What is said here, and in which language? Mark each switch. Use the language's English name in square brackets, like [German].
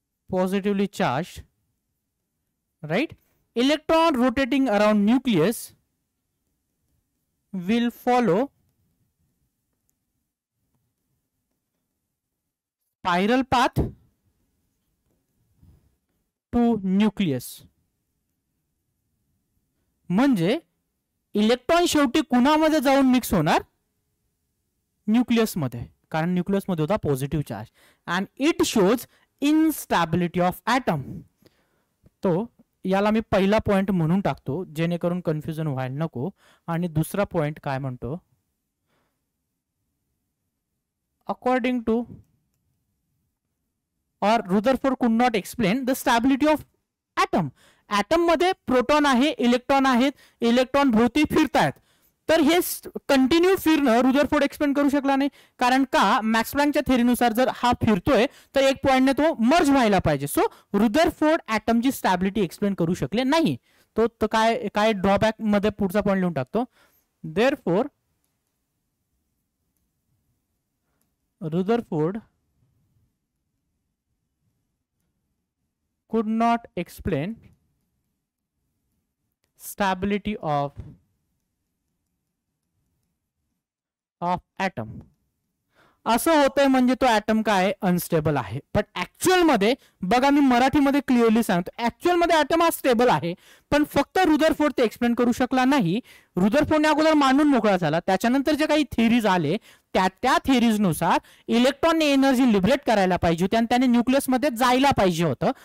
[English] positively charged, right? Electron rotating around nucleus will follow spiral path to nucleus. [Marathi] म्हणजे electron शेवटी कुणामध्ये जाऊन mix होणार? Nucleus मध्ये, कारण न्यूक्लियस मध्ये होता positive charge. [English] And it shows instability of atom. [Marathi] तो याला मी पहिला पॉइंट म्हणून टाकतो जेणेकरून कन्फ्युजन व्हायला नको. आणि दुसरा पॉइंट काय म्हणतो, [English] According to or Rutherford could not explain the stability of atom. [Marathi] Item मध्ये प्रोटॉन आहे, इलेक्ट्रॉन आहेत, इलेक्ट्रॉन भोवती फिरतायत. तर हे कंटिन्यू फिरणं रुदरफोर्ड एक्सप्लेन करू शकला नाही. कारण का, मॅक्स प्लँकच्या थेअरीनुसार जर हा फिरतोय तर एक पॉइंटने तो मर्ज व्हायला पाहिजे. सो रुदरफोर्ड ॲटमची स्टॅबिलिटी एक्सप्लेन करू शकले नाही. तो काय ड्रॉबॅक मध्ये पुढचा पॉइंट लिहून टाकतो. [English] Therefore Rutherford could not explain stability of atom. [Marathi] असं होतंय म्हणजे तो ॲटम काय अनस्टेबल आहे. पण ऍक्च्युअल मध्ये बघा, मी मराठीमध्ये क्लिअरली सांगतो, ऍक्च्युअल मध्ये ॲटम हा स्टेबल आहे. पण फक्त रुदरफोर्ड ते एक्सप्लेन करू शकला नाही. रुदरफोर्डने अगोदर मांडून मोकळा झाला. त्याच्यानंतर जे काही थिअरीज आले त्या थिअरीजनुसार इलेक्ट्रॉनने एनर्जी लिबरेट करायला पाहिजे होती आणि त्याने न्यूक्लियसमध्ये जायला पाहिजे होतं.